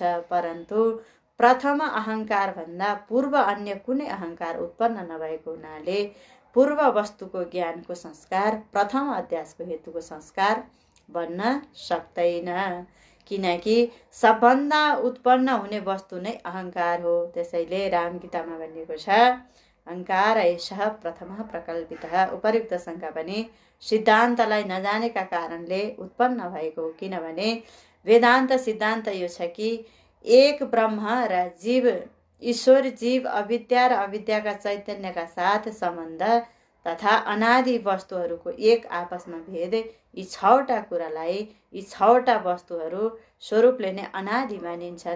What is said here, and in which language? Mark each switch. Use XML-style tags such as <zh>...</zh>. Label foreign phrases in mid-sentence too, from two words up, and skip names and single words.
<ne>परन्तु प्रथम अहङ्कार भन्दा पूर्व अन्य कुनै अहङ्कार उत्पन्न नभएको हुनाले पूर्व वस्तुको ज्ञानको संस्कार प्रथम अध्यासको हेतुको संस्कार बन्न सक्दैन। किनकि सबभन्दा उत्पन्न हुने वस्तु नै अहङ्कार हो। त्यसैले रामगीतामा भनिएको छ,</ne> <sa>अहङ्कार एषः प्रथमः प्रकल्पितः।</sa> <ne>उपर्युक्त शङ्का पनि सिद्धान्तलाई नजानेका कारणले उत्पन्न भएको हो। किनभने वेदान्त सिद्धान्त यो छ कि एक ब्रह्म र जीव, ईश्वर जीव, अविद्या र अविद्याका चैतन्यका साथ सम्बन्ध तथा अनादि वस्तुहरूको एक आपसमा भेद, यी 6वटा कुरालाई, यी 6वटा वस्तुहरू स्वरूपले नै अनादि मानिन्छन्।</ne>